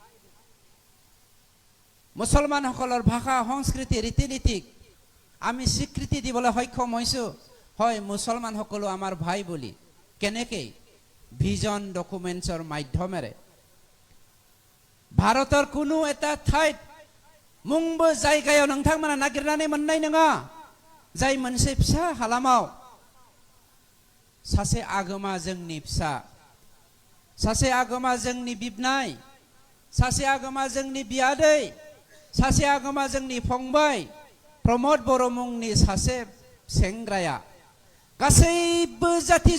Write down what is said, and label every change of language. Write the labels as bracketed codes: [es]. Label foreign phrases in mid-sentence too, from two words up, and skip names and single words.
[as] মুছলমানসকলৰ ভাষা সংস্কৃতি ৰীতি নীতি আমি স্বীকৃতি দিবলৈ সক্ষম হৈছো হয় মুছলমানসকল আমাৰ ভাই বুলি কেনেকৈ ভিজন ডকুমেন্টছৰ মাধ্যমেৰে ভাৰতৰ কোনো এটা ঠাইত [brx] মুংबो जायगायाव नोंथांमोना नागिरनानै मोननाय नङा जाय मोनसे फिसा हालामाव सासे आगोमा जोंनि फिसा सासे आगोमा जोंनि बिबनाय सासे आगोमा जोंनि बियादै सासे आगोमा जोंनि फंबाय प्रमद बर' मुंनि सासे सेंग्राया गासैबो जाति